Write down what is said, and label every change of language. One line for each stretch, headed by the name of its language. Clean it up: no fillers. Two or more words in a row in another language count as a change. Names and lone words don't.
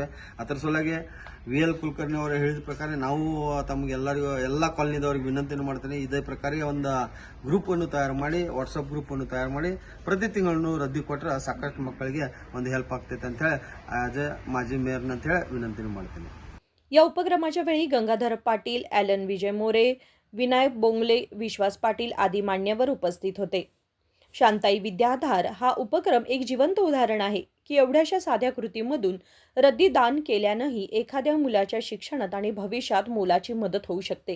Kannada: ಅದರ ಸಲುವಾಗಿ VL ಕುಲಕರ್ಣಿ ಅವರು ಹೇಳಿದ ಪ್ರಕಾರ ನಾವು ತಮಗೆಲ್ಲರಿಗೂ ಎಲ್ಲ ಕಾಲನಿದವ್ರಿಗೆ ವಿನಂತಿಯನ್ನು ಮಾಡ್ತೇನೆ, ಇದೇ ಪ್ರಕಾರ ಒಂದು ಗ್ರೂಪನ್ನು ತಯಾರು ಮಾಡಿ,
English: WhatsApp group
Kannada: ತಯಾರು ಮಾಡಿ ಪ್ರತಿ ತಿಂಗಳನ್ನು ರದ್ದಿ ಕೊಟ್ಟರೆ ಸಾಕಷ್ಟು ಮಕ್ಕಳಿಗೆ ಒಂದು ಹೆಲ್ಪ್ ಆಗ್ತೈತೆ ಅಂತ ಹೇಳಿ
English: as a
Kannada: ಮಾಜಿ ಮೇಯರ್ನ ಅಂತ ಹೇಳಿ ವಿನಂತಿಯನ್ನು ಮಾಡ್ತೀನಿ.
Marathi: या उपक्रमाच्या वेळी गंगाधर पाटील, ॲलन विजय मोरे, विनायक बोंगले, विश्वास पाटील आदी मान्यवर उपस्थित होते। शांताई विद्याधार हा उपक्रम एक जिवंत उदाहरण आहे की एवढ्याशा साध्या कृतीमधून रद्दी दान केल्यानंही एखाद्या मुलाच्या शिक्षणात आणि भविष्यात मोलाची मदत होऊ शकते।